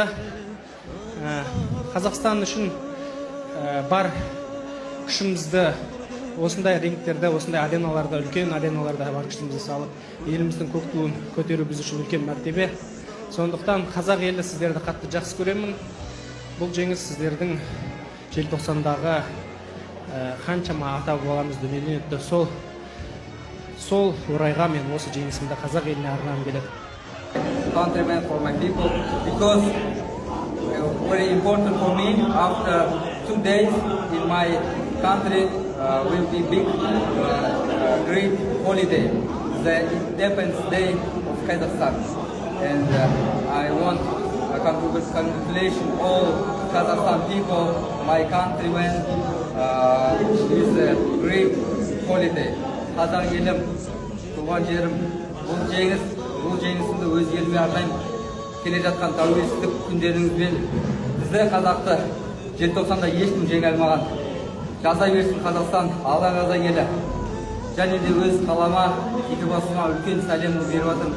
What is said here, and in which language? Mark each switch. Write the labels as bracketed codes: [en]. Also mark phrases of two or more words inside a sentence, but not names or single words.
[kk] Қазақстан үшін бар күшімізді осындай рингтерде, осындай ареналарда, үлкен ареналарда бар күшімізді салып, еліміздің көк туын көтеру біз үшін үлкен мәртебе. Сондықтан қазақ елі сіздерді қатты жақсы көремін. Бұл жеңіс сіздердің желтоқсандағы қаншама ата бабаларымыз дүниеден өтті. Сол орайға мен осы жеңісімді қазақ еліне арнағым келеді. [en] Countrymen, for my people, because very important for me. After 2 days in my country will be big, great holiday, the Independence Day of Kazakhstan, and I want a congratulation all Kazakhstan people, my countrymen, with a great holiday. [kk] Қазақ елім, туған жерім, бұл жеңісімді өз еліме арнаймын. Келе жатқан тәуелсіздік күндеріңізбен бізді қазақты желтоқсанда ешкім жеңе алмаған. Жаза берсін Қазақстан, алға қазақ елі. Және де өз қалама, екі басыма үлкен сәлемімді беріп жатырмын.